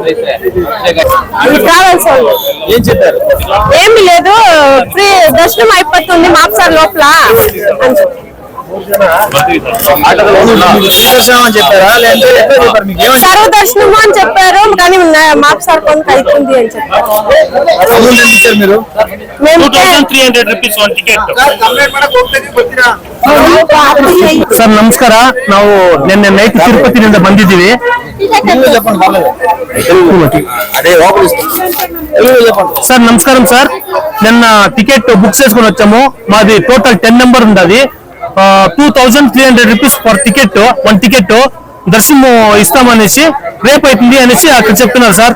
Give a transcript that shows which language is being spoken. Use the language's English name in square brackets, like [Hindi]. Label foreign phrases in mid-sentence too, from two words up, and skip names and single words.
[Telugu] ఇది ట్రావెల్స్ ఏమి లేదు, ఫ్రీ దర్శనం అయిపోతుంది మాప్సార్ లోపల అని చెప్పి సర్వ దర్శనము అని చెప్పారు. కానీ మాప్సార్ కొంత అవుతుంది అని చెప్పారు. [Kannada] ಸರ್ ನಮಸ್ಕಾರ. ನಾವು ನಿನ್ನೆ ನೈಟ್ ತಿರುಪತಿನಿಂದ ಬಂದಿದ್ದೀವಿ. [Telugu] సార్ నమస్కారం సార్. నిన్న టికెట్ బుక్ చేసుకుని వచ్చాము. మాది టోటల్ 10 నెంబర్ ఉంది. 2,300 రూపీస్ పర్ టికెట్, 1 టికెట్ దర్శనం ఇస్తామనేసి రేపు అవుతుంది అనేసి అక్కడ చెప్తున్నారు సార్.